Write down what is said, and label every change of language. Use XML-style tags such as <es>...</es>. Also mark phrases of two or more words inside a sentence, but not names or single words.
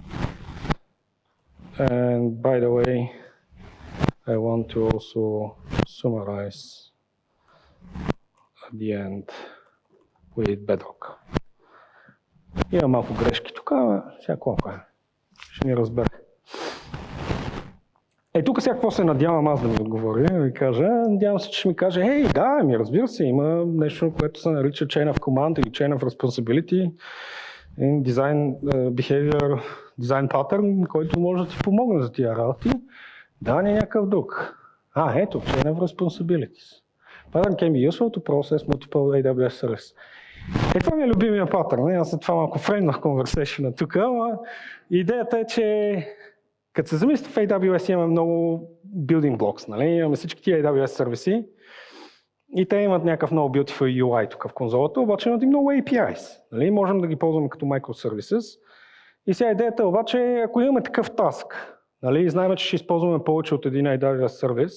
<en>And by the way, I want to also summarize at the end with Bedrock.</en> <bg>Има малко грешки тук, сега колко е? Ще ни разбере. Тук сега какво се надявам аз да ми отговоря, да ви кажа. Надявам се, че ще ми каже, разбира се, има нещо, което се нарича</bg> <en>Chain of Command</en> <bg>или</bg> <en>Chain of Responsibility, Design Behavior, Design Pattern,</en> <bg>който може да ти помогне за тия работи. Да, не някакъв друг. Ето,</bg> <en>Chain of Responsibilities. Pattern can be useful to process multiple AWS services.</en> <bg>Това ми е любимия патърн. Аз след това малко фреймнах конверсейшъна тук, но идеята е, че като се замислите в AWS имаме много</bg> <en>building blocks,</en> <bg>нали? Имаме всички тия AWS сервиси и те имат някакъв много</bg> <en>beautiful UI</en> <bg>тук в конзолата, обаче имат и много APIs. Нали? Можем да ги ползваме като microservices. И сега идеята е обаче, ако имаме такъв таск, Нали? Знаем, че ще използваме повече от един AWS сервис.</bg>